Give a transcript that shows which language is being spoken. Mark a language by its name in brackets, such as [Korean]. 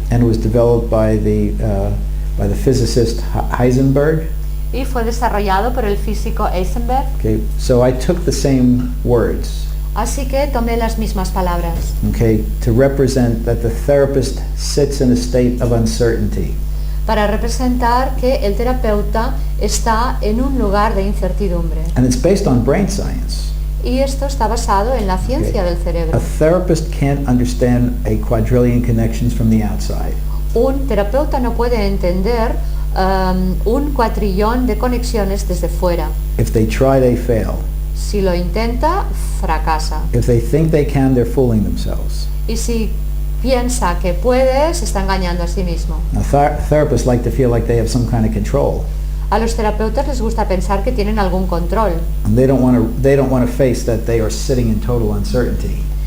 [English] and was developed by the physicist Heisenberg. [Spanish] y fue desarrollado por el físico Heisenberg. [English] Okay, so I took the same words, [Spanish] Así que tomé las mismas palabras [English] okay, to represent that the therapist sits in a state of uncertainty. [Spanish] para representar que el terapeuta está en un lugar de incertidumbre. [English] And it's based on brain science. [Spanish] Y esto está basado en la ciencia del [English] A [Spanish] cerebro. [English] therapist can't understand a quadrillion connections from the outside. [Spanish] Un terapeuta no puede entender un cuatrillón de conexiones desde fuera. [English] If they try, they fail. [Spanish] Si lo intenta, fracasa. [English] If they think they can, they're fooling themselves. [Spanish] Y si piensa que puede, se está engañando a sí mismo. [English] Now, therapists like to feel like they have some kind of control. [Spanish] A los terapeutas les gusta pensar que tienen algún control. [English] And they don't want to face that they are sitting in total uncertainty.